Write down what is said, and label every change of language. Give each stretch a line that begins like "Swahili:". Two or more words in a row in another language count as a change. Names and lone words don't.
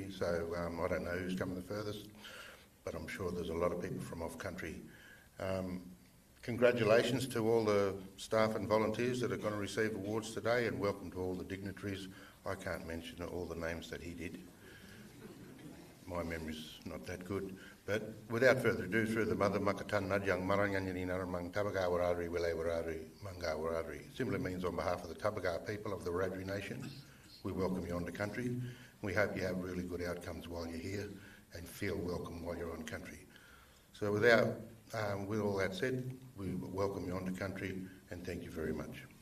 English: So I don't know who's coming the furthest, but I'm sure there's a lot of people from off country. Congratulations to all the staff and volunteers that are going to receive awards today, and welcome to all the dignitaries. I can't mention all the names that he did. My memory's not that good. But without further ado, through the mother,
Wiradjuri: Makatan Nadyang Maranganyanini Naramang Tabaga Waradri Wile Waradri Manga Waradri.
English: Simply means on behalf of the Tabaga people of the Wiradjuri Nation, we welcome you onto country. We hope you have really good outcomes while you're here and feel welcome while you're on country. So with all that said, we welcome you onto country and thank you very much.